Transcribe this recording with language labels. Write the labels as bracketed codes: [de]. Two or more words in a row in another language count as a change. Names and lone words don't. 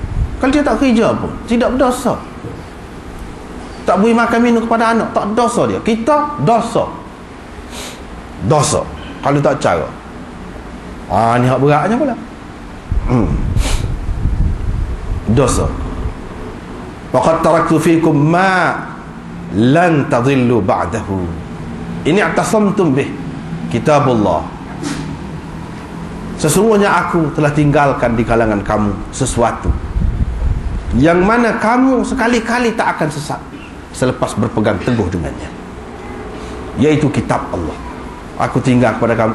[ms] Kalau dia tak kerja pun tidak berdosa. Tak beri makan minum kepada anak, tak dosa dia. Kita dosa kalau tak cara. Ni hak beratnya pula. Dosa. [ar] وقد تركت فيكم ما لن تضلوا بعده. إن اعتصمتم به كتاب الله. [ms] Sesungguhnya aku telah tinggalkan di kalangan kamu sesuatu yang mana kamu sekali-kali tak akan sesat selepas berpegang teguh dengannya, yaitu kitab Allah. Aku tinggal kepada kamu.